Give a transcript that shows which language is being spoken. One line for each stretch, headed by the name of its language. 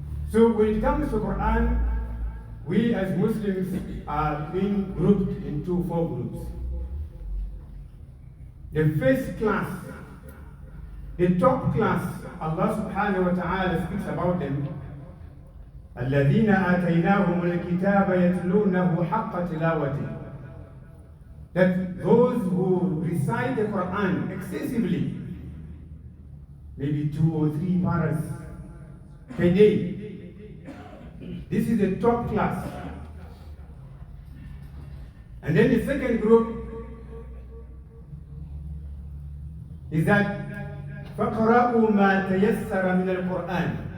English: So when it comes to Quran, we as Muslims are being grouped into 4 groups. The first class, the top class, Allah subhanahu wa ta'ala speaks about them.
Arabic: الذين آتيناهم الكتاب يتلونه حق تلاوته.
English: That those who recite the Quran excessively, maybe 2 or 3 paras per day. This is the top class. And then the second group is that
Arabic: فَقْرَأُوا مَا تَيَسَّرَ مِنَ الْقُرْآنِ.